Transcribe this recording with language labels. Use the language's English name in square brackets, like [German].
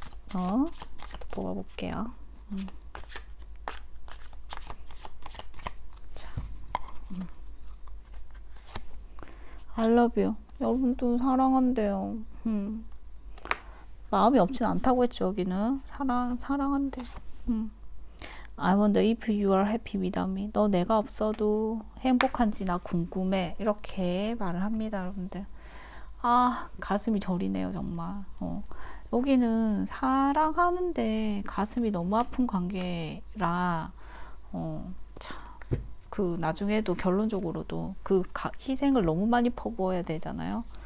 [Korean] 또 뽑아볼게요. [English] 자, I love you. [Korean] 여러분도 사랑한대요. 마음이 없진 않다고 했죠, 여기는. 사랑한대. [English] I wonder if you are happy without me. [Korean] 너 내가 없어도 행복한지 나 궁금해. 이렇게 말을 합니다, 여러분들. 아, 가슴이 저리네요, 정말. 여기는 사랑하는데 가슴이 너무 아픈 관계라, 참, 나중에도 결론적으로도 희생을 너무 많이 퍼부어야 되잖아요.